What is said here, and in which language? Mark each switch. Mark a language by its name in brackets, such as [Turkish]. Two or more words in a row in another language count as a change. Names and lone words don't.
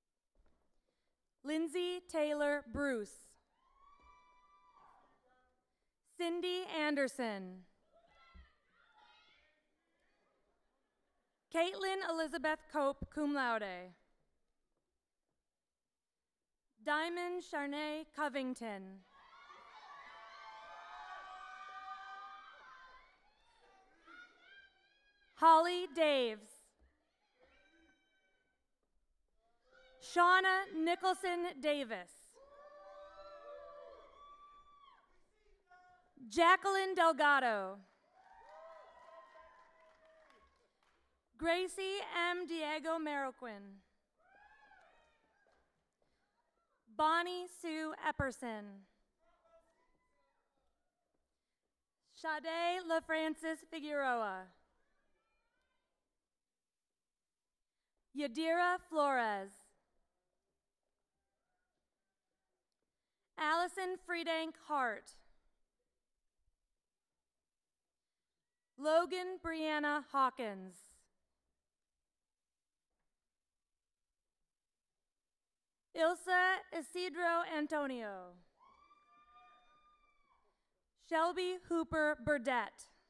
[English] Lindsay Taylor Bruce. Cindy Anderson. Caitlin Elizabeth Cope, [Latin] cum laude. [English] Diamond Charnay Covington. Holly Daves. Shauna Nicholson Davis. Jacqueline Delgado. Gracie M. Diego Marroquin. Bonnie Sue Epperson. Sade LaFrancis Figueroa. Yadira Flores. Allison Friedank Hart. Logan Brianna Hawkins. Ilsa Isidro Antonio. Shelby Hooper Burdett.